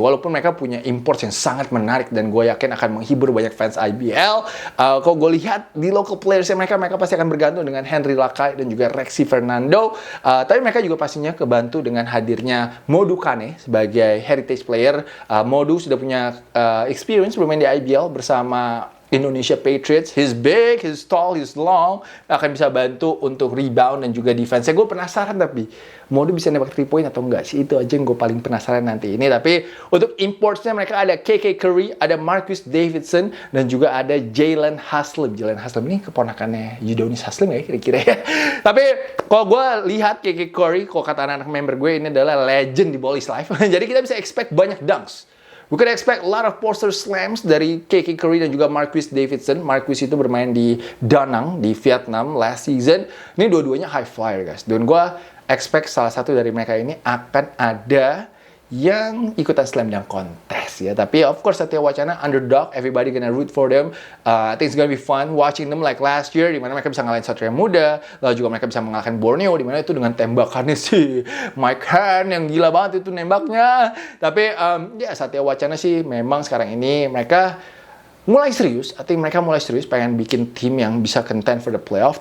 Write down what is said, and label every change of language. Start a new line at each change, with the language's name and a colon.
Indonesian: Walaupun mereka punya imports yang sangat menarik dan gue yakin akan menghibur banyak fans IBL. Kalau gue lihat di
English: local players
Indonesian: mereka pasti akan bergantung dengan Henry Lakai dan juga Rexy Fernando. Tapi mereka juga pastinya kebantu dengan hadirnya Modou Kane sebagai heritage player. Modou sudah punya experience bermain di IBL bersama Indonesia Patriots.
English: He's big, he's tall, he's long.
Indonesian: Akan bisa bantu untuk rebound dan juga defense. Gue penasaran tapi Modou bisa nembak 3 point atau enggak sih? Itu aja yang gue paling penasaran nanti ini. Tapi untuk importsnya mereka ada KK Curry, ada Marcus Davidson, dan juga ada Jalen Haslem. Jalen Haslem ini keponakannya Udonis Haslem ya kira-kira ya. Tapi kalau gue lihat KK Curry, kalau kata anak-anak member gue, ini adalah legend di Ballis Life. Jadi kita bisa
English: expect
Indonesian: banyak
English: dunks. We could expect a lot of poster slams
Indonesian: dari KK Curry dan juga Marcus Davidson. Marcus itu bermain di Da Nang di Vietnam
English: last season.
Indonesian: Ini dua-duanya
English: high flyer guys.
Indonesian: Dan gue expect salah satu dari mereka ini akan ada yang ikutan slam dunk contest ya.
English: Tapi of course Satya Wacana underdog, everybody gonna root for them. I think it's gonna be fun watching them like last year,
Indonesian: dimana mereka bisa ngalahin Satria Muda, lalu juga mereka bisa mengalahkan Borneo, dimana itu dengan tembakannya si Mike Han yang gila banget itu nembaknya. Tapi ya Satya Wacana sih memang sekarang ini mereka mulai serius, mereka mulai serius pengen bikin tim yang bisa
English: contend for the playoff.